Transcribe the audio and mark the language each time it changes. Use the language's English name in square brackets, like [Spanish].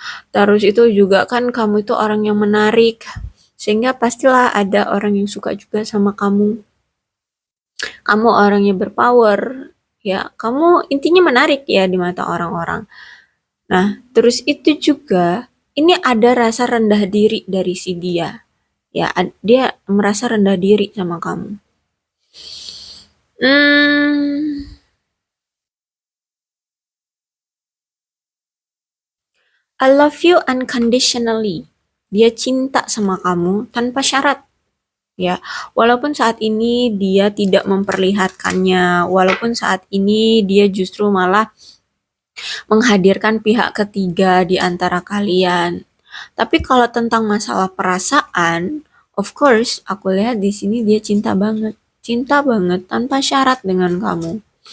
[Indonesian] Terus itu juga kan kamu itu orang yang menarik, sehingga pastilah ada orang yang suka juga sama kamu. Kamu orangnya berpower, ya kamu intinya menarik ya di mata orang-orang. Nah, terus itu juga ini ada rasa rendah diri dari si dia. Ya, dia merasa rendah diri sama kamu. [English] Hmm, I love you unconditionally. [Indonesian] Dia cinta sama kamu tanpa syarat. Ya, walaupun saat ini dia tidak memperlihatkannya, walaupun saat ini dia justru malah menghadirkan pihak ketiga di antara kalian. Tapi kalau tentang masalah perasaan, of course, aku lihat di sini dia cinta banget tanpa syarat dengan kamu.